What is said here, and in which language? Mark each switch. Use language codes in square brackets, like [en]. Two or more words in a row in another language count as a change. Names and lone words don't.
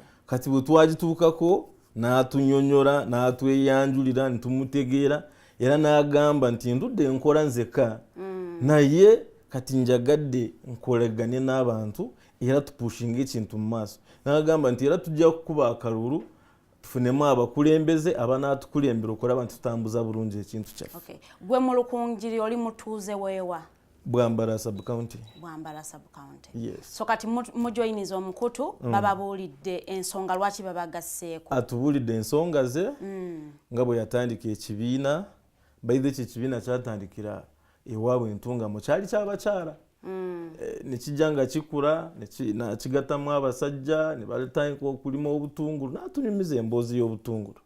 [lg] Kati bwe twagituukako n'atunyonnyola n'atweyanjulira ntumutegeera era n'agamba nti ndudde enkola nzeka naye kati njagadde nkolegane n'abantu era tupushinga ekintu mu maaso. N'agamba nti era tujja kukuba akalulu tufunemu abakulembeze abanatukulembera okulaba nti tutambuza bulungi ekintu kyaffe. Okay. Gwe mu Lukunjiri oli mutuuze weewa? Bwambala sub county. Bwambala sub county. Yes. So kati mujoiniza omukutu bababuulidde ensonga lwaki babagasseeko? Atubuulidde ensonga ze nga bwe yatandika ekibiina bayize ekibiina kyatandikira ewaabwe Entungamo kyali ky'abakyala. Nekijja nga kikula nekigattamu abasajja ne baletandika okulima obutungulu n'atunyumiza emboozi y'obutungulu.